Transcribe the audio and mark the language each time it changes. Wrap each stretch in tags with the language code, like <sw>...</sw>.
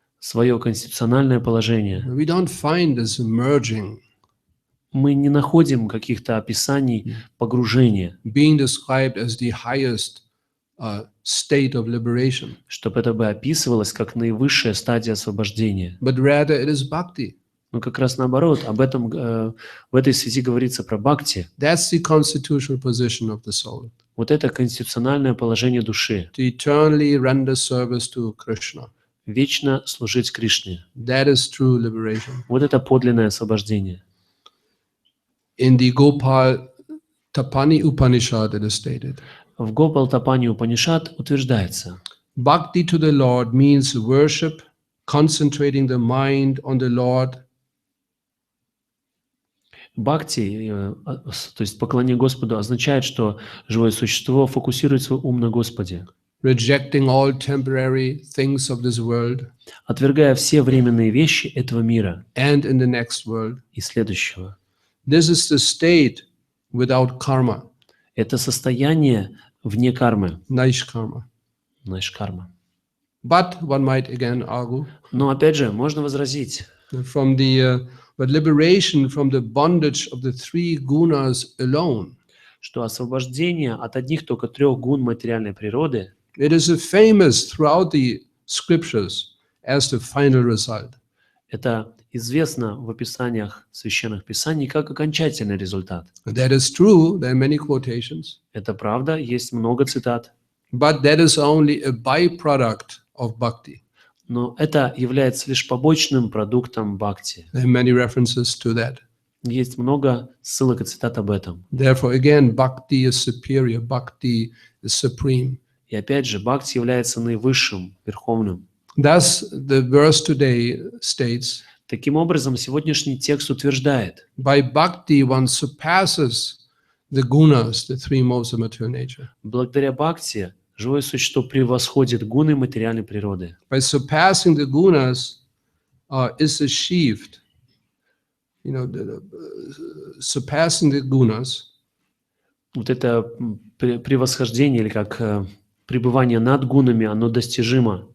<ru>Свое конституциональное положение.</ru> <en>We don't find this emerging,</en> <ru>Мы не находим каких-то описаний погружения,</ru> <en>being described as the highest state of liberation.</en> <ru>чтобы это бы описывалось как наивысшая стадия освобождения.</ru> <en>But rather it is bhakti.</en> <ru>Но как раз наоборот, об этом в этой связи говорится про бхакти.</ru> <en>That's the constitutional position of the soul.</en> <ru>Вот это конституциональное положение души.</ru> <en>To eternally render service to Krishna.</en> <ru>Вечно служить Кришне.</ru> <en>That is true liberation.</en> <ru>Вот это подлинное освобождение.</ru> <en>In the Gopal Tapani Upanishad it is stated,</en> <ru>В Гопал Тапани Упанишад утверждается:</ru> <en>Bhakti to the Lord means worship, concentrating the mind on the Lord.</en> <ru>Бхакти, то есть поклонение Господу, означает, что живое существо фокусирует свой ум на Господе,</ru> <en>Rejecting all temporary things of this world</en> <ru>отвергая все временные вещи этого мира</ru> <en>and in the next world.</en> <ru>и следующего.</ru> <en>This is the state without karma,</en> <ru>Это состояние вне кармы,</ru> <sa>naishkarma.</sa> <ru>карма.</ru> <en>But one might again argue</en> <ru>Но опять же, можно возразить,</ru> <en>but liberation from the bondage of the three gunas alone.</en> <ru>что освобождение от одних только 3 гун материальной природы</ru> <en>It is famous throughout the scriptures as the final result.</en> <ru>это известно в описаниях священных писаний как окончательный результат.</ru> <en>That is true. There are many quotations,</en> <ru>Это правда, есть много цитат,</ru> <en>but that is only a byproduct of bhakti.</en> <ru>но это является лишь побочным продуктом бхакти.</ru> <en>There are many references to that.</en> <ru>Есть много ссылок и цитат об этом.</ru> <en>Therefore, again, bhakti is superior. Bhakti is supreme.</en> <ru>И опять же, бхакти является наивысшим, верховным.</ru> <en>Thus, the verse today states,</en> <ru>Таким образом, сегодняшний текст утверждает:</ru> <en>by bhakti one surpasses the gunas, the three modes of material nature.</en> <ru>благодаря бхакти живое существо превосходит гуны материальной природы.</ru> <en>By surpassing the gunas is achieved, surpassing the gunas</en> <ru>Вот это превосхождение или как пребывание над гунами, оно достижимо,</ru>